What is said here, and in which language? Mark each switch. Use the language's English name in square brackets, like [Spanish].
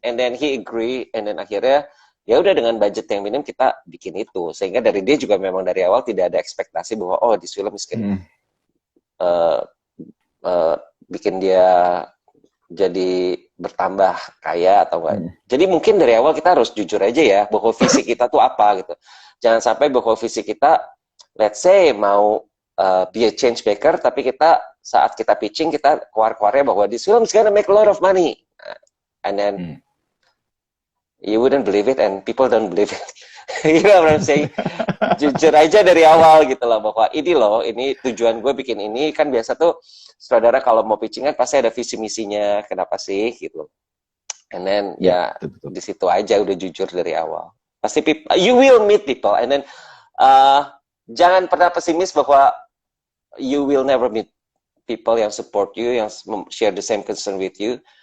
[English] And then he agree, and then [Indonesian] akhirnya ya udah dengan budget yang minim kita bikin itu. Sehingga dari dia juga memang dari awal tidak ada ekspektasi bahwa [English] oh this film is gonna [Indonesian] bikin dia jadi bertambah kaya atau enggak. Jadi mungkin dari awal kita harus jujur aja ya bahwa visi kita tuh apa gitu. Jangan sampai bahwa visi kita, [English] let's say [Indonesian] mau [English] be a change maker, [Indonesian] tapi kita saat kita pitching kita keluar-keluarnya bahwa [English] this film is gonna make a lot of money, and then you wouldn't believe it and people don't believe it. You know what I'm saying? [Indonesian] Jujur aja dari awal gitu loh bahwa ini tujuan gue bikin ini. Kan biasa tuh saudara kalau mau pitching kan pasti ada visi misinya kenapa sih gitu. [English] And then [Indonesian] di situ aja udah jujur dari awal. Pasti [English] you will meet people, and then [Indonesian] jangan pernah pesimis bahwa [English] you will never meet people yang support you, yang share the same concern with you.